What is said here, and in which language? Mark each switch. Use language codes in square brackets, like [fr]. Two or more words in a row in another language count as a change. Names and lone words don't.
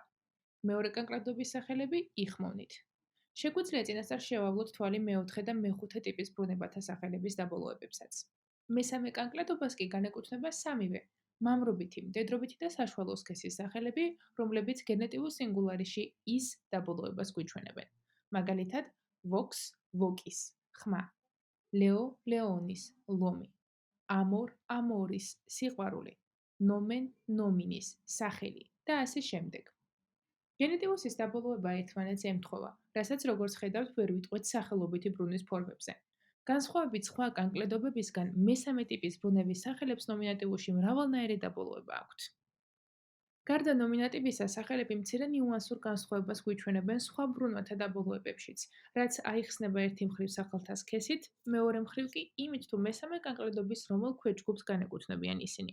[ka] მეორე კანკლედობის სახელები იხმოვნით. შეგვიძლია წინასწარ შევავლოთ თვალი მეოთხე და მეხუთე ტიპის ბრუნებათა სახელების დაბოლოებებსაც. მესამე კანკლედობას კი განეკუთვნება სამივე, მამრობითი, მდედრობითი და საშუალო სქესის სახელები, რომლებიც გენეტიურ სინგულარისში ის დაბოლოებას გვიჩვენებენ. მაგალითად, [la] vox, vocis, ხმა, leo, leonis, ლომი, amor, amoris, სიყვარული, nomen, nominis, [ka] სახელი და ასე შემდეგ. გენეტიუსის დაბოლოება ერთმანეთს ემთხვევა, რასაც როგორც ხედავთ ვერ ვიტყვეთ სახელობითი ბრუნვის ფორმებზე. განსხვავებით სხვა კანკლედობებისგან, მესამე ტიპის ბრუნების სახელებს ნომინატივში მრავალნაირი დაბოლოება აქვთ. გარდა ნომინატივისა, სახელები მცირე ნიუანსურ განსხვავებას გვიჩვენებენ სხვა ბრუნვათა დაბოლოებებშიც, რაც აიხსნება ერთი მხრივ სახელთა სქესით, მეორე მხრივ კი იმით, თუ მესამე კანკლედობის რომელ ქვეჯგუფს განეკუთვნებიან ისინი.